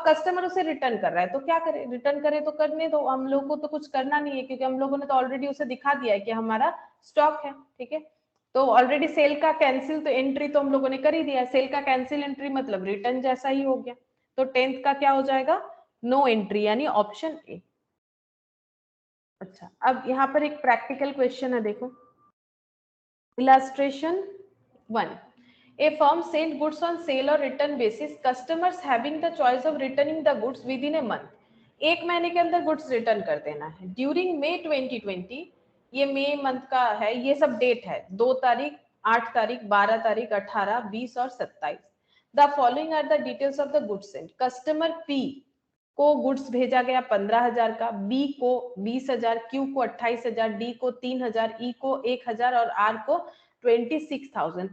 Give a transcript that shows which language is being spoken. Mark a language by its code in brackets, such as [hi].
[hi] अब कस्टमर उसे रिटर्न कर रहा है, तो क्या करे, रिटर्न करे तो करने दो, हम लोग को तो कुछ करना नहीं है क्योंकि हम लोगों ने तो ऑलरेडी उसे दिखा दिया है कि हमारा स्टॉक है। ठीक है, तो ऑलरेडी सेल का कैंसिल तो एंट्री तो हम लोगों ने कर ही दिया, सेल का कैंसिल एंट्री मतलब रिटर्न जैसा ही हो गया, तो 10th का क्या हो जाएगा, नो एंट्री, यानी ऑप्शन ए। अच्छा, अब यहाँ पर एक प्रैक्टिकल क्वेश्चन है, देखो, illustration 1, [en] a firm sent goods on sale or return basis, customers having the choice of returning the goods within a month, [hi] एक महीने के अंदर गुड्स रिटर्न कर देना है। ड्यूरिंग मई 2020, ये मई मंथ का है, ये सब डेट है, 2 तारीख, 8 तारीख, 12 तारीख, 18, 20 और 27। [en] The following are the details of the goods sent. [hi] Customer P को गुड्स भेजा गया 15,000 का, बी को 20,000, क्यू को 28,000, डी को 3,000, ई को 1,000 और आर को 26,000।